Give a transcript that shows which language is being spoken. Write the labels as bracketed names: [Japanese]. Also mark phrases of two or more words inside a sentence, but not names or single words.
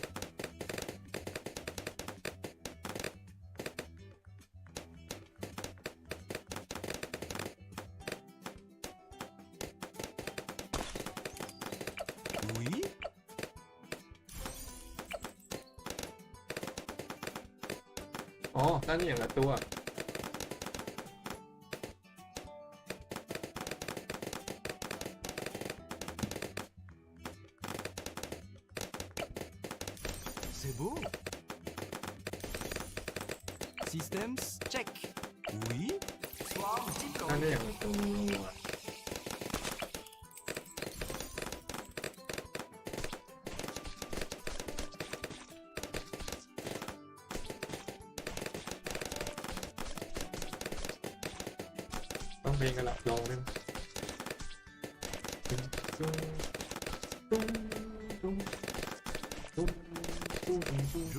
[French] Oui. [Thai] อ๋อตั้งนี่อย่างละตัว [French] C'est beau. [English] Systems check. [French] Oui. Swarm [Thai] ตั้ง [English] deployed. [Thai] ได้อย่างละตัวต้องเพลงกันละลองเล่นตุ้มตุ้มตุ้มตุ้มตุ้มตุ้มตุ้ม